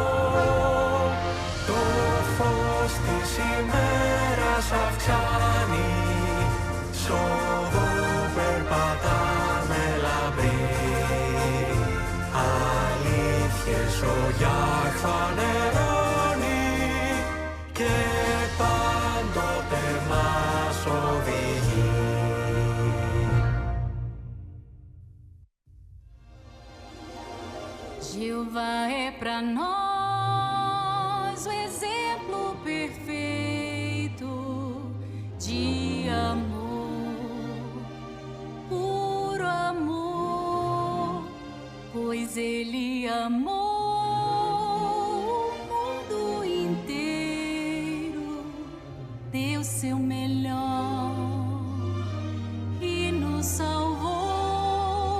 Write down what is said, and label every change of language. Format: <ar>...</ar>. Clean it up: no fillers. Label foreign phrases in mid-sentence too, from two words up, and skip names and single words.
<el>Το φως της ημέρας αυξάνει, σ' οδό περπατάμε λαμπροί. Αλήθειες ο Ιαχ φανερώνει και πάντοτε μας οδηγεί.</el> <pt>Jeová é pra nós o exemplo perfeito de amor, puro amor, pois Ele amou o mundo inteiro, deu seu melhor e nos salvou.</pt>